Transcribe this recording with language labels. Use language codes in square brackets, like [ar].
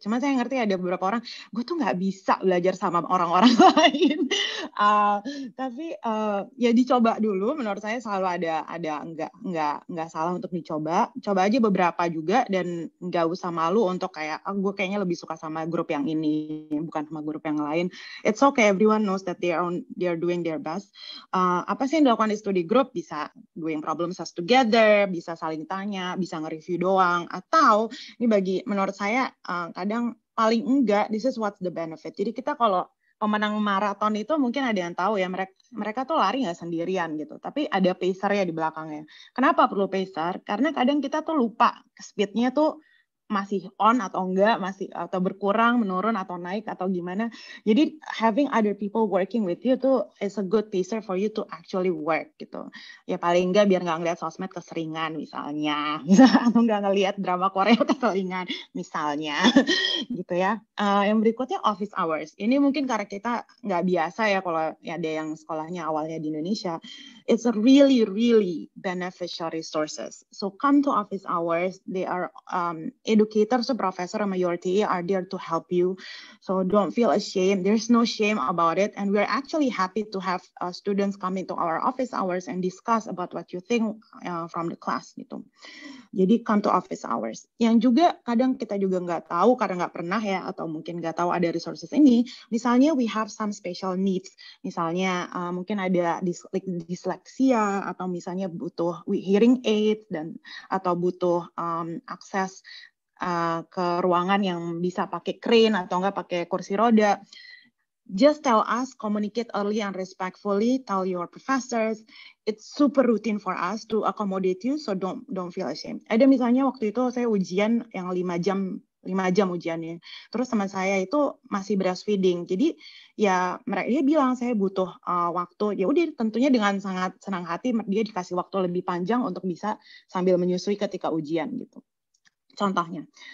[id] Cuma saya ngerti ada beberapa orang, gue tuh nggak bisa belajar sama orang-orang lain. Tapi ya dicoba dulu. Menurut saya selalu ada nggak salah untuk dicoba. Coba aja beberapa juga, dan nggak usah malu untuk kayak gue kayaknya lebih suka sama grup yang ini, bukan sama grup yang lain. [en] It's okay, everyone knows that they are doing their best. [id] Apa sih yang dilakukan di study group? Bisa [en] doing problem solve together, [id] bisa saling tanya, bisa review doang, atau ini menurut saya kadang paling enggak [en] this is what's the benefit. [id] Jadi kita kalau pemenang maraton itu mungkin ada yang tahu ya, mereka tuh lari nggak sendirian gitu, tapi ada pacer ya di belakangnya. Kenapa perlu pacer? Karena kadang kita tuh lupa speednya tuh masih on atau enggak, masih atau berkurang, menurun atau naik atau gimana. Jadi [en] having other people working with you [id] tuh [en] is a good teaser for you to actually work [id] gitu. Ya paling enggak biar nggak ngeliat sosmed keseringan misalnya, atau nggak ngeliat drama Korea keseringan misalnya, gitu ya. Yang berikutnya office hours. Ini mungkin karena kita nggak biasa ya kalau ada yang sekolahnya awalnya di Indonesia. [en] It's a really, really beneficial resources. So come to office hours. They are educators, so professor and your TA are there to help you. So don't feel ashamed. There's no shame about it. And we're actually happy to have students come into our office hours and discuss about what you think from the class [id] gitu. Jadi [en] come to office hours. [id] Yang juga kadang kita juga nggak tahu karena nggak pernah ya, atau mungkin nggak tahu ada resources ini. Misalnya [en] we have some special needs. [id] Misalnya mungkin ada disleksia atau misalnya butuh hearing aid dan atau butuh akses ke ruangan yang bisa pakai crane atau nggak pakai kursi roda. [en] Just tell us, communicate early and respectfully, tell your professors. It's super routine for us to accommodate you, so don't feel ashamed. [id] Ada misalnya waktu itu saya ujian yang 5 jam ujiannya. Terus teman saya itu masih breastfeeding. Jadi ya dia bilang saya butuh waktu. Ya udah tentunya dengan sangat senang hati dia dikasih waktu lebih panjang untuk bisa sambil menyusui ketika ujian gitu. Contohnya.